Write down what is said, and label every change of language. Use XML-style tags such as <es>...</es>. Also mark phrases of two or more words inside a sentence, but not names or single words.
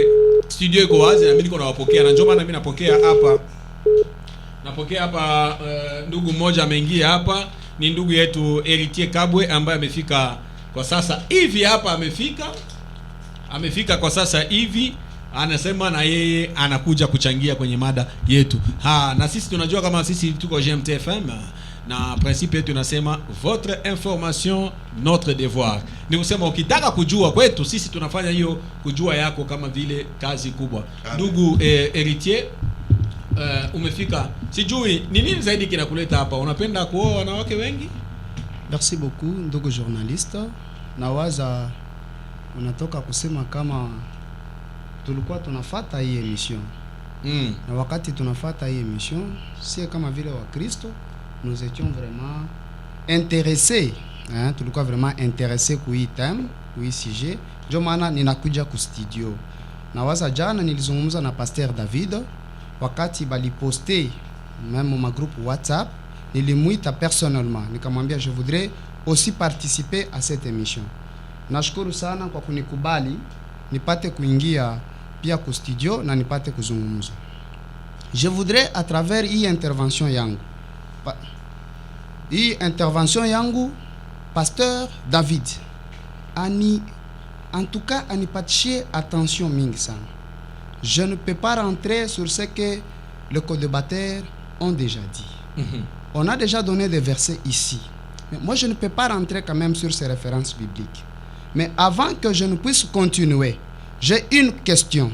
<sw>Studio iko wazi na mimi niko nawapokea na njoo maana mimi napokea hapa ndugu mmoja ameingia hapa, ni ndugu yetu Heritier Kabwe ambaye amefika kwa sasa hivi hapa, amefika kwa sasa hivi anasema na yeye anakuja kuchangia kwenye mada yetu. Na sisi tunajua kama sisi tuko GMT FM na principe yetu tunasema</sw> <fr>votre information notre devoir.</fr> <sw>Ni kusema ukitaka kujua kwetu sisi tunafanya hiyo kujua yako kama vile kazi kubwa. Ndugu Héritier, umefika, sijui ni nini zaidi kinakuleta hapa? Unapenda kuoa wanawake wengi?</sw> <fr>Merci beaucoup ndugu journaliste.</fr> <sw>Nawaza unatoka kusema kama tulikuwa tunafata hii emission. Na wakati tunafata hii emission, si kama vile wa Kristo,</sw> <fr>nous étions vraiment intéressés.</fr> <sw>Tulikuwa</sw> <fr>vraiment intéressés</fr> <sw>kwa hii thème, kwa hii sujet. Ndio maana ninakuja ku studio. Nawaza jana nilizungumza na Pasteur David wakati baliposte</sw> <fr>même ma groupe</fr> <sw>WhatsApp, nilimuita personnellement nikamwambia</sw> <fr>je voudrais aussi participer à cette émission.</fr> <sw>Nashukuru sana kwa kunikubali nipate kuingia pia ku studio na nipate kuzungumza.</sw> <fr>Je voudrais à travers</fr> <sw>hii intervention yangu</sw> <fr>Pasteur David en tout cas</fr> <sw>anipatie attention mingi sana.</sw> <fr>Je ne peux pas rentrer sur ce que les co-débatteurs ont déjà dit. On a déjà donné des versets ici. Mais moi, je ne peux pas rentrer quand même sur ces références bibliques. Mais avant que je ne puisse continuer, j'ai une question.</fr>